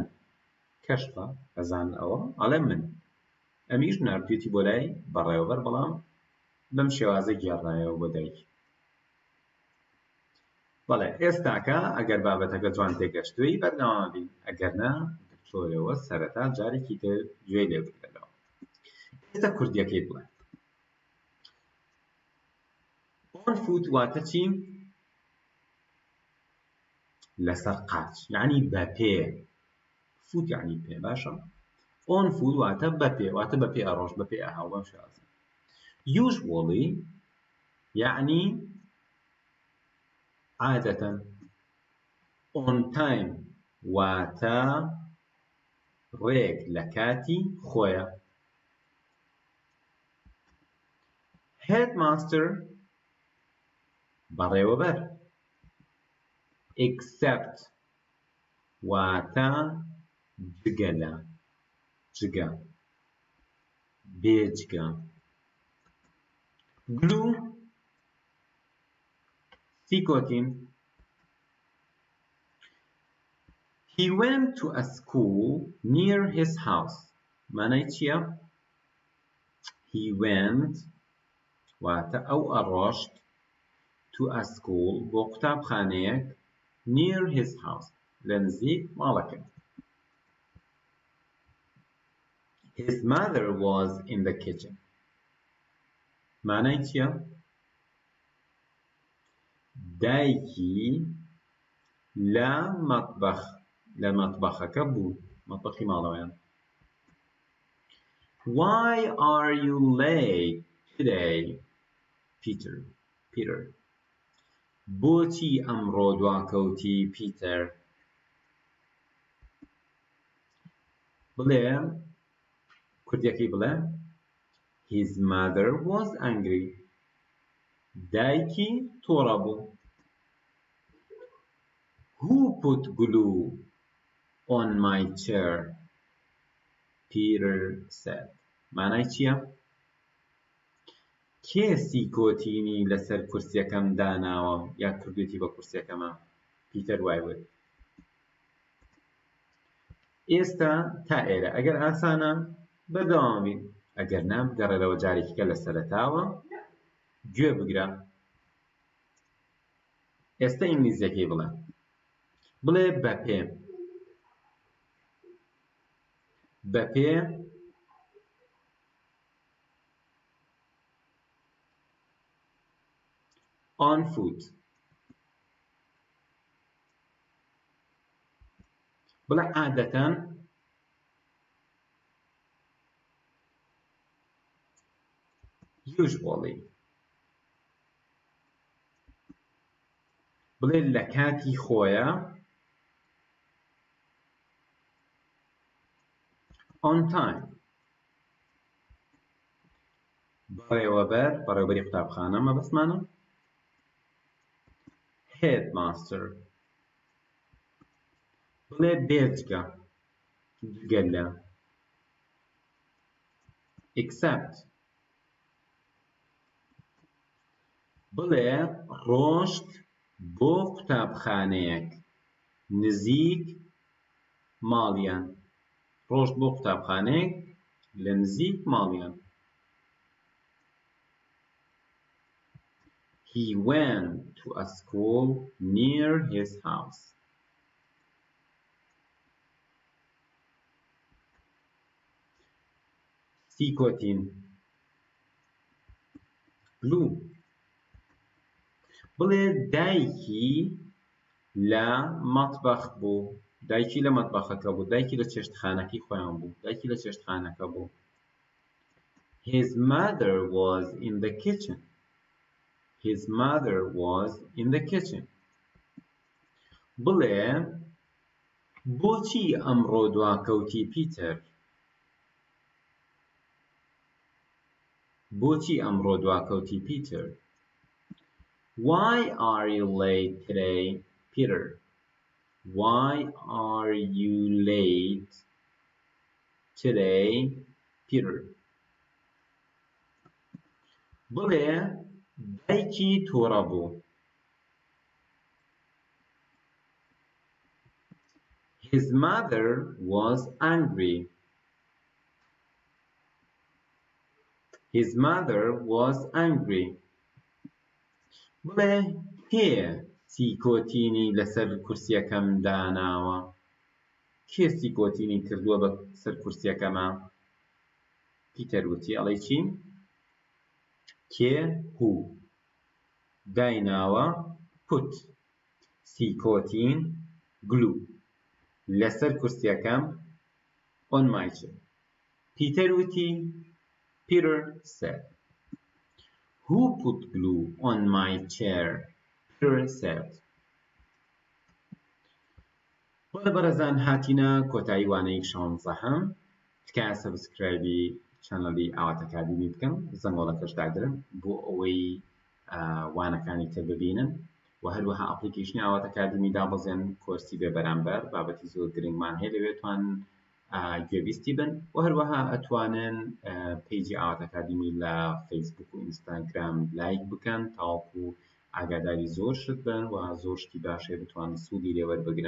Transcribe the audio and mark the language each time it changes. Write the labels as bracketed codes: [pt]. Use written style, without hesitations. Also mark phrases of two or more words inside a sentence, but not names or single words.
[ckb] کەشفە ئەزان ئەوە ئەڵێ من. ئەمیش ناردوێتی بۆ لای بەڕێوەبەر، بەڵام بەم شێوازە گێڕایەوە بۆ دایک. بەڵێ ئێستاکە ئەگەر بابەتەکە جوان تێگەشتووی بەردەوام بین، ئەگەر نا چۆرەوە سەرەتا جارێکی تر گوێی لێ بگرێتەوە. ئێستا کوردیەکەی بڵێ. [en] on foot [ckb] واتە چی؟ لەسەر قاچ یعنی بە پێ. foot یعنی پێ، باشە؟ [en] on foot [ckb] واتە بە پێ، واتە بە پێ ئەڕۆژ، بە پێ ئەهاو بەم شێوازە. usually یعنی عادەتەن. [en] on time [ckb] واتە ڕێک لە کاتی خۆیە. headmaster بەڕێوەبەر. except واتە جگە لە، جگە، بێجگە. glue سیکۆتین. [en] He went to a school near his house. [ckb] معنای چییە؟ [en] He went [ckb] واتە ئەو ئەڕۆشت [en] to a school [ckb] بۆ قوتابخانەیەک [en] near his house [ckb] لە نزیک ماڵەکە. [en] His mother was in the kitchen. [ckb] معنای چییە؟ دایکی لە مەطبەخەکە بوو، مەطبەخی ماڵەوەیان. [en] Why are you late today, Peter? [ckb] بۆچی ئەمڕۆ دواکەوتی پیتەر؟ بڵێ کوردیەکەی بڵێ [en] His mother was angry. [ckb] دایکی تۆڕە بوو. [en] Who put glue on my chair? Peter said. [ckb] معنای چییە؟ کێ سیکۆتینی لەسەر کورسیەکەم داناوە یا کردوێتی بە کورسیەکەمە؟ پیتەر وای وت. ئێستا تا ئێرە ئەگەر ئاسانە بەردەوام بین، ئەگەر نا بگەڕێرەوە جارێکیکە لە سەرەتاوە گوێ بگرە. ئێستا ئینگلیزیەکەی بڵێ. بڵێ بەپێ. بەپێ [en] on foot. [ckb] بڵێ عادەتەن usually. بڵێ لە کاتی خۆیە [en] on time. [ckb] بەڕێوەبەری قوتابخانە مەبەستمانە headmaster. بڵێ بێجگە گەلە except. بڵێ ڕۆشت بۆ قوتابخانەیەک نزیک ماڵیان. ڕۆشت بۆ قوتابخانەیەک لە نزیک ماڵیان. [en] He went to a school near his house. [ckb] سیکۆتین. glue. بڵێ دایکی لە مەطبەخ بوو. دایکی لە مەطبەخەکە بوو. دایکی لە چێشتخانەکەی خۆیان بوو. دایکی لە چێشتخانەکە بوو. [en] His mother was in the kitchen. His mother was in the kitchen. [ckb] بڵێ بۆچی ئەمڕۆ دواکەوتی پیتەر؟ بۆچی ئەمڕۆ دواکەوتی پیتەر؟ [en] Why are you late today, Peter? Why are you late today, Peter? [ckb] بڵێ دایکی تۆڕە بوو. [en] His mother was angry. His mother was angry. [ckb] بڵێ کێ سیکۆتینی لەسەر کورسیەکەم داناوە؟ کێ سیکۆتینی کردووە بە سەر کورسیەکەمە؟ پیتەر وتی ئەڵێ چی؟ کێ هو. دایناوە put. سیکۆتین glue. لەسەر کورسیەکەم [en] on my chair. [ckb] پیتەر وتی [en] Peter said. Who put glue on my chair? Peter said. [ckb] بەڵێ بەڕێزان هاتینە کۆتایی وانەیەک 16 تکایە سەبسکرایبی چەنەڵی ئاوات ئەکادمی بکەن، زەنگۆڵەکەش داگرن بۆ ئەوەی وانەکانی تر ببینن و هەروەها ئەپلیکیشنی ئاوات ئەکادمی دابەزێن کۆرسی بێ بەرامبەر بابەتی زۆر گرنگمان هەیە لەوێتوان گوێبیستی بن و هەروەها ئەتوانن پیجی ئاوات ئەکادمی لە فەیسبوک و ئینستاگرام لایک بکەن تاوەکو ئاگاداری زۆر شت بن و زۆر شتی باشێ بتوانن سوودی لێ وەربگرن.